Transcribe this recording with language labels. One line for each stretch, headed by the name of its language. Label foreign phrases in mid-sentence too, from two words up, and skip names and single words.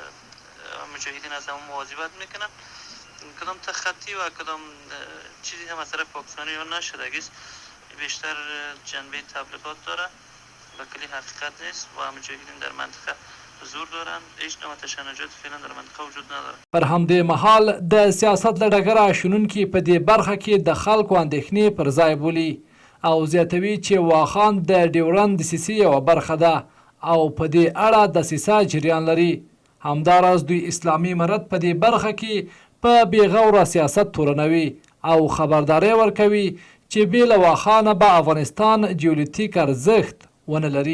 Persian: مجاهدین از همون مواظبت میکنن. کدام تخطی و کدام چیزی هم از طرف پاکستانی ها نشده است. بیشتر جنبه تبلیغات داره و کلی حقیقت نیست و مجاهدین در منطقه حضور دارن. هیچ نوع تشنجات فعلا در منطقه وجود نداره.
Pashto: پر همدې مهال د سیاست له ډګره شنونکي په دې برخه کې د خلکو اندېښنې پر ځای بولي او زیاتوي چې واخان د ډیورند دسیسې یوه برخه ده او په دې اړه دسیسه جریان لري. همداراز دوی اسلامي امارت په دې برخه کې په بېغوره سیاست تورنوي او خبرداری ورکوي چې بې له واخانه به افغانستان جیولیتیک ارزښت ونه لري.